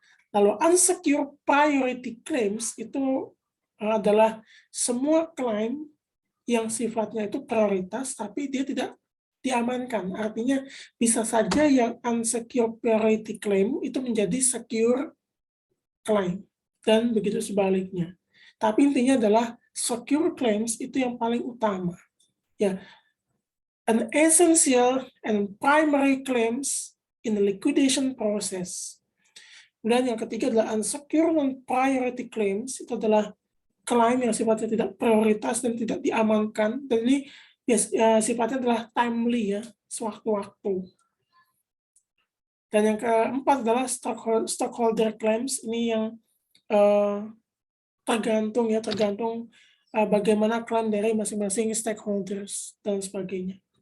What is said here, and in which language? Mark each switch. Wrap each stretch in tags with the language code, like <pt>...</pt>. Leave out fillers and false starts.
<id>Lalu unsecured priority claims itu adalah semua klaim yang sifatnya itu prioritas tapi dia tidak diamankan. Artinya bisa saja yang unsecured priority claim itu menjadi secure claim dan begitu sebaliknya. Tapi intinya adalah secure claims itu yang paling utama.</id> <en>Ya, an essential and primary claims in the liquidation process.</en> <id>Dan yang ketiga adalah unsecured non-priority claims, itu adalah klaim yang sifatnya tidak prioritas dan tidak diamankan, dan ini sifatnya adalah timely ya, sewaktu-waktu. Dan yang keempat adalah stockholder claims, ini yang tergantung bagaimana klaim dari masing-masing stakeholders dan sebagainya.</id>